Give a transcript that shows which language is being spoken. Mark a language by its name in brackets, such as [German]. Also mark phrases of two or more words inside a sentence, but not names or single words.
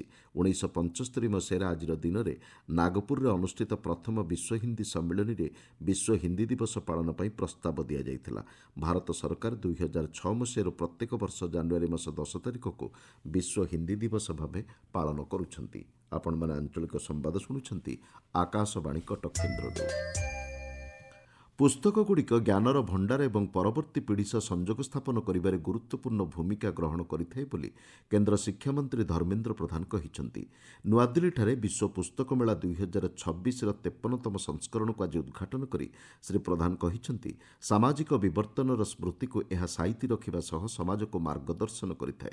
[Odia] 1975 ମସିହା ଆଜି ଦିନ ରେ ନାଗପୁର ରେ ଅନୁଷ୍ଠିତ ପ୍ରଥମ ବିଶ୍ୱ ହିନ୍ଦୀ ସମ୍ମିଳନୀ ରେ ବିଶ୍ୱ ହିନ୍ଦୀ ଦିବସ ପାଳନ ପର ପ୍ରସ୍ତାବ ଦିଆ ଯାଇଥିଲା। ଭାରତ ସରକାର 2006 ମସିହା ପ୍ରତ୍ୟେକ ବର୍ଷ ଜାନୁଆରୀ ମାସ 10 ତାରିଖ କୁ ବିଶ୍ୱ ହିନ୍ଦୀ ଦିବସ ଭାବେ ପାଳନ କରୁଛନ୍ତି। ଆପଣ ମାନେ ଆଞ୍ଚଳିକ ସମ୍ବାଦ ଶୁଣୁଛନ୍ତି ଆକାଶବାଣୀ କଟକ କେନ୍ଦ୍ର। ପୁସ୍ତକଗୁଡ଼ିକ ଜ୍ଞାନର ଭଣ୍ଡାର ଏବଂ ପରବର୍ତ୍ତୀ ପିଢ଼ି ସହ ସଂଯୋଗ ସ୍ଥାପନ କରିବାରେ ଗୁରୁତ୍ୱପୂର୍ଣ୍ଣ ଭୂମିକା ଗ୍ରହଣ କରିଥାଏ ବୋଲି କେନ୍ଦ୍ର ଶିକ୍ଷାମନ୍ତ୍ରୀ ଧର୍ମେନ୍ଦ୍ର ପ୍ରଧାନ କହିଛନ୍ତି। ନୂଆଦିଲ୍ଲୀଠାରେ ବିଶ୍ୱ ପୁସ୍ତକ ମେଳା 2026ର 53ତମ ସଂସ୍କରଣକୁ ଆଜି ଉଦ୍ଘାଟନ କରି ଶ୍ରୀ ପ୍ରଧାନ କହିଛନ୍ତି, ସାମାଜିକ ବିବର୍ତ୍ତନର ସ୍ମୃତିକୁ ଏହା ସାଇତି ରଖିବା ସହ ସମାଜକୁ ମାର୍ଗଦର୍ଶନ କରିଥାଏ।